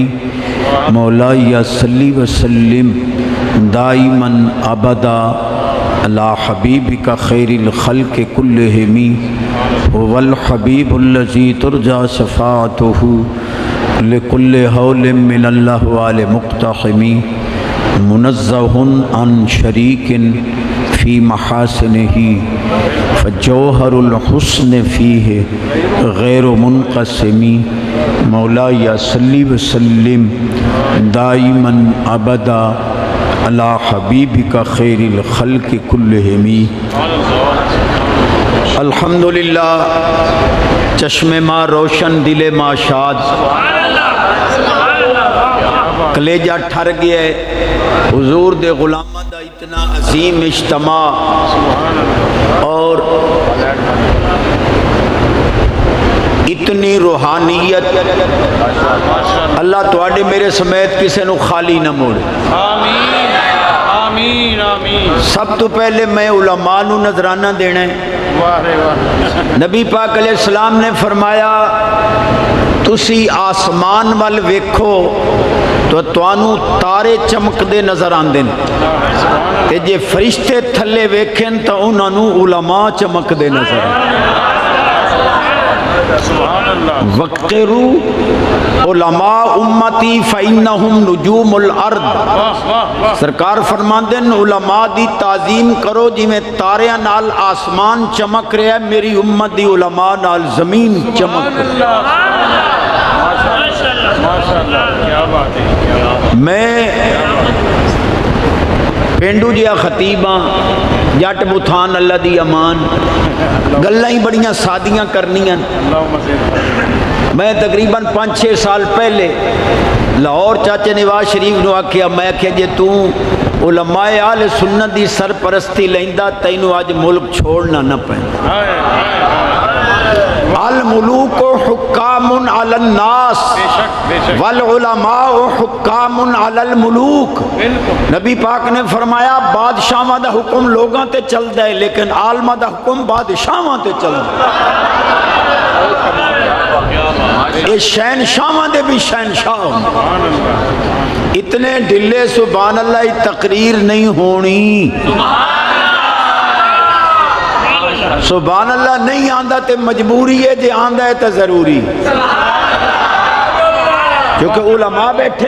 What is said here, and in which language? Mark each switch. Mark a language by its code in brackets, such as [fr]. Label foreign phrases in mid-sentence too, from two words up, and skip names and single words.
[ar] مولائی صلی وسلم دائما ابدا علی حبیبک خیر الخلق کلہم هو الحبیب الذی ترجى شفاعتہ لکل حول من الاحوال مقتحم منزہ عن شریک فی محاسنہ فجوہر الحسن فیہ غیر منقسم۔ مولائی صلی وسلم دائما ابدا علی حبیبک خیر الخلق کلہم۔ [pa] الحمدللہ، [fa] چشم ماں روشن، دل ماں شاد، [pa] کلیجہ ٹھر گیا ہے حضور دے غلامہ دا اتنا عظیم اجتماع، اور اتنی روحانیت۔ اللہ تواڈے میرے سمیت کسے نو خالی نہ موڑے۔ [ar] آمین آمین آمین۔ [pa] سب تو پہلے میں علماء نو نذرانہ دینا ہے۔ نبی پاک علیہ السلام نے فرمایا تسی آسمان وال ویکھو تو توانو تارے چمک دے نظر آندے، تے جے فرشتے تھلے ویکھن تو انہاں نو علماء چمک دے نظر آندے۔ [ar] وقروا علماء امتی فإنہم نجوم الارض۔ [pa] سرکار فرماندے علماء دی تعظیم کرو جی میں تاریاں نال آسمان چمک رہا ہے، میری امت دی علماء نال زمین چمک رہی ہے۔ میں پینڈو جیا خطیباں، جٹ بتھان اللہ دی امان، گلاں ہی بڑیاں سادیاں کرنیاں۔ میں تقریباً 5-6 سال پہلے لاہور چاچے نواز شریف نو آکھیا، میں آکھیا جے تو علماء اہل سنت دی سرپرستی لیندا تینوں اج ملک چھوڑنا نہ پیندا۔ [ar] الملوک حکام علی الناس والعلماء حکام علی الملوک۔ [pa] نبی پاک نے فرمایا بادشاہاں دا حکم لوگاں تے چلدا ہے لیکن عالماں دا حکم بادشاہاں تے چلدا ہے۔ اے شہنشاہاں دے بھی شہنشاہ، اتنے ڈلے سبحان اللہ تقریر نہیں ہونی۔ سبحان اللہ نہیں آندہ تے مجبوری ہے، جے آندہ ہے تے ضروری، کیونکہ علماء بیٹھیں۔